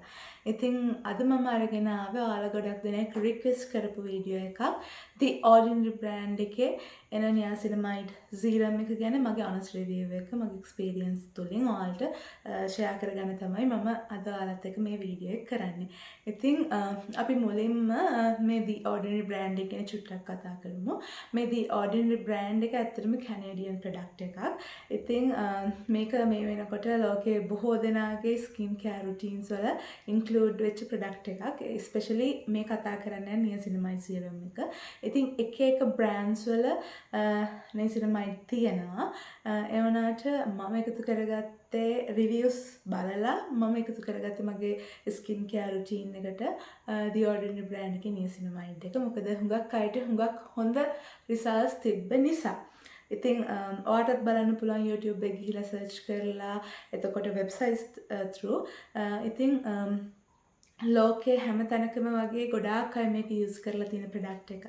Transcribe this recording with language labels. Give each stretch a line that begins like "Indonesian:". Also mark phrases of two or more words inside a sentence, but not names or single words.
Sinhala: ඉතින් අද මම අරගෙන ආවේ ඔයාලා ගොඩක් දෙනෙක් රික්වෙස්ට් කරපු වීඩියෝ එකක් The Ordinary brand එකේ එන
English: niacinamide serum
Sinhala: එක ගැන මගේ
English: honest review
Sinhala: එක මගේ experience තුලින් ඔයාලට share කරගන්න තමයි මම අද ඔයාලත් එක්ක මේ වීඩියෝ එක කරන්නේ. ඉතින් අපි මුලින්ම මේ The Ordinary brand එක ගැන චුට්ටක් කතා කරමු. මේ The Ordinary brand එක ඇත්තටම
English: Canadian product
Sinhala: එකක්. ඉතින් මේක මේ වෙනකොට ලෝකයේ බොහෝ දෙනාගේ
English: skin care routines
Sinhala: වල include වෙච්ච product එකක්. especially මේ කතා කරන්නේ
English: niacinamide serum
Sinhala: එක. ඉතින් එක එක brands වල නියාසිනමයිඩ් තියෙනවා. ඒ වුණාට මම එකතු කරගත්තේ reviews බලලා මම එකතු කරගත්තේ මගේ
English: skin care routine
Sinhala: එකට The Ordinary brand එකේ නියාසිනමයිඩ් එක. මොකද හුඟක් අයට හුඟක් හොඳ results තිබ්බ නිසා. ඉතින් ඔයාටත් බලන්න පුළුවන් YouTube එකේ ගිහිලා search කරලා එතකොට
English: websites through
Sinhala: ඉතින් ලෝකේ හැම තැනකම වගේ ගොඩාක් අය මේක යූස් කරලා තියෙන ප්‍රොඩක්ට් එකක්.